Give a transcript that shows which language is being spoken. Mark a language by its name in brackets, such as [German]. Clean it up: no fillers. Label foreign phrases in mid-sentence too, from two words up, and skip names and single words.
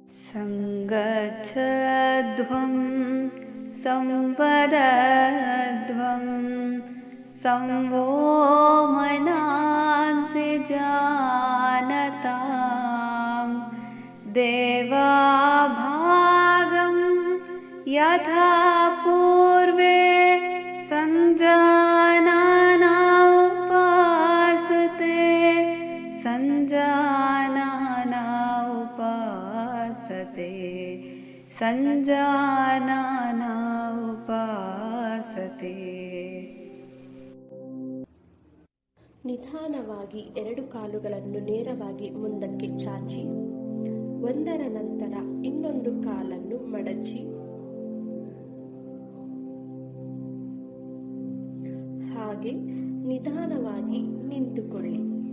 [Sanskrit] संगच्छध्वं संवदध्वं संवो मनांसि जानतां देवाभागं यथा पूर्वे संजानना उपासते संजानना उपासते संजानना उपासते. [Kannada] ನಿಧಾನವಾಗಿ ಎರಡು ಕಾಲುಗಳನ್ನು ನೇರವಾಗಿ ಮುಂದಕ್ಕೆ ಚಾಚಿ ಒಂದರ ನಂತರ ಇನ್ನೊಂದು ಕಾಲನ್ನು ಮಡಚಿ ಹಾಗೆ ನಿಧಾನವಾಗಿ ನಿಂತುಕೊಳ್ಳಿ.